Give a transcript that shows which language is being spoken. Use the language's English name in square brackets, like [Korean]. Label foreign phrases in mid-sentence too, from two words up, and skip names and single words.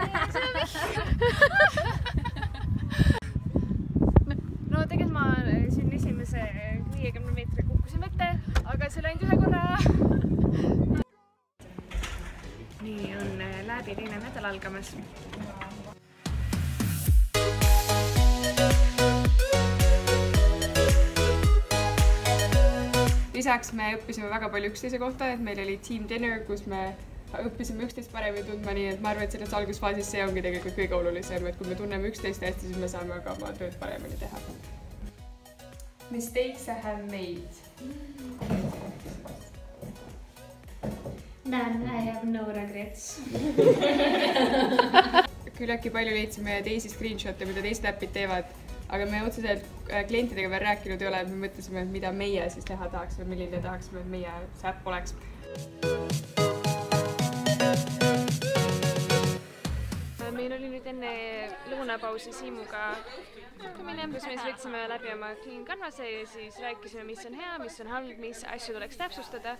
[Estonian] No tegelikult ma siin esimese 50 meetri kukkusin vette, aga see läinud ühe korra. Nii on läbi teine nädal algamas. Lisaks me õppisime väga palju üksteise kohta, et meil oli [English] team dinner, [Estonian] kus me õppisime üksteist paremini tundma, nii et ma arvan, et selles algusfaasis see ongi tegelikult kõige olulisem, et kui me tunneme üksteist hästi, siis me saame ka oma tööd paremini teha. [English] Mistakes I have made. None, I have no regrets. [Estonian] Küllaltki palju leidsime teisi screenshot'e, mida teised äpid teevad, aga me otseselt klientidega veel rääkinud ei ole, et me mõtlesime, mida meie siis teha tahaksime, milline tahaksime, et meie see äpp oleks. Meil oli nüüd enne lõunapausi Siimuga kohtumine, kus me võtsime läbi oma Clean Canvas'e ja siis rääkisime, mis on hea, mis on halb, mis asju tuleks täpsustada.